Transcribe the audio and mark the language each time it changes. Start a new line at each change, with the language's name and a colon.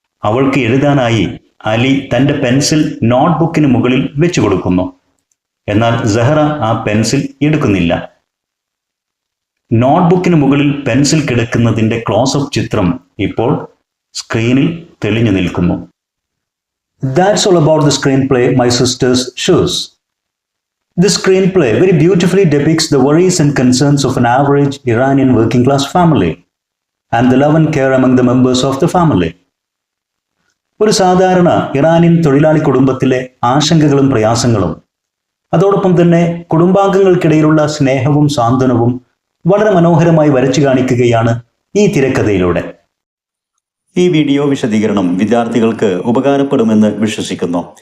Malayalam: അവൾക്ക് എഴുതാനായി അലി തൻ്റെ പെൻസിൽ നോട്ട്ബുക്കിന് മുകളിൽ വെച്ചു കൊടുക്കുന്നു. എന്നാൽ സഹ്റ ആ പെൻസിൽ എടുക്കുന്നില്ല. നോട്ട്ബുക്കിന് മുകളിൽ പെൻസിൽ കിടക്കുന്നതിൻ്റെ ക്ലോസപ്പ് ചിത്രം ഇപ്പോൾ സ്ക്രീനിൽ തെളിഞ്ഞു നിൽക്കുന്നു.
English: That's all about the screenplay My Sister's Shoes. This screenplay very beautifully depicts the worries and concerns of an average Iranian working class family and the love and care among the members of the family.
Malayalam: ഒരു സാധാരണ Iranian തൊഴിലാളി കുടുംബത്തിലെ ആശങ്കകളും പ്രയാസങ്ങളും അതോടൊപ്പം തന്നെ കുടുംബാംഗങ്ങൾക്കിടയിലുള്ള സ്നേഹവും സാന്ത്വനവും വളരെ മനോഹരമായി വരച്ചു കാണിക്കുകയാണ് ഈ തിരക്കഥയിലൂടെ. ഈ വീഡിയോ വിശദീകരണം വിദ്യാർത്ഥികൾക്ക് ഉപകാരപ്പെടുമെന്ന് വിശ്വസിക്കുന്നു.